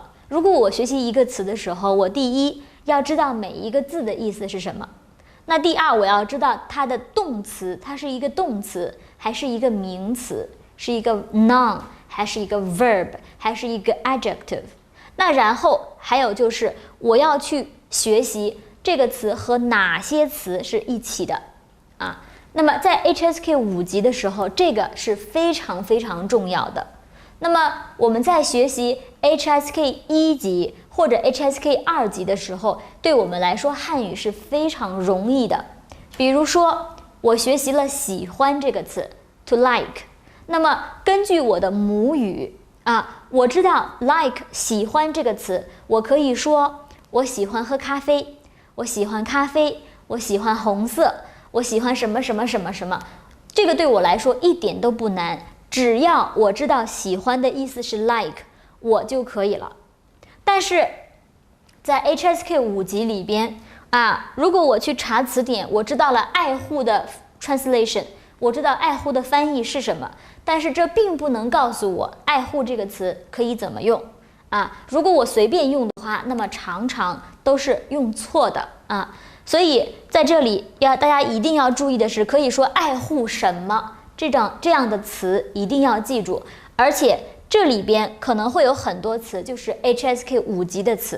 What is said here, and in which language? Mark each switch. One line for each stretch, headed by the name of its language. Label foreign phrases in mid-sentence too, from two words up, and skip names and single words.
Chinese: 如果我學習一個詞的時候，我第一要知道每一個字的意思是什麼。那第二，我要知道它的動詞，它是一個動詞還是一個名詞，是一個 noun 還是一個 verb 還是一個 adjective。那然後還有就是我要去學習這個詞和哪些詞是一起的那麼在 HSK 5級的時候，這個是非常非常重要的。那麼我們在學習 HSK 1級或者 HSK 2 級的時候，對我們來說漢語是非常容易的。比如說，我學習了喜歡這個詞
English: to like，
Chinese: 那麼根據我的母語我知道 like 喜歡這個詞，我可以說我喜歡喝咖啡，我喜歡咖啡，我喜歡紅色，我喜歡什麼什麼什麼什麼。這個對我來說一點都不難。只要我知道喜歡的意思是 like， 我就可以了。但是在 HSK 5級裡邊如果我去查詞典，我知道了愛護的 translation，我知道愛護的翻譯是什麼，但是這並不能告訴我愛護這個詞可以怎麼用啊。如果我隨便用的話，那麼常常都是用錯的啊。所以在這裡大家一定要注意的是，可以說愛護什麼這樣的詞一定要記住，而且這裡邊可能會有很多詞就是 HSK 5級的詞。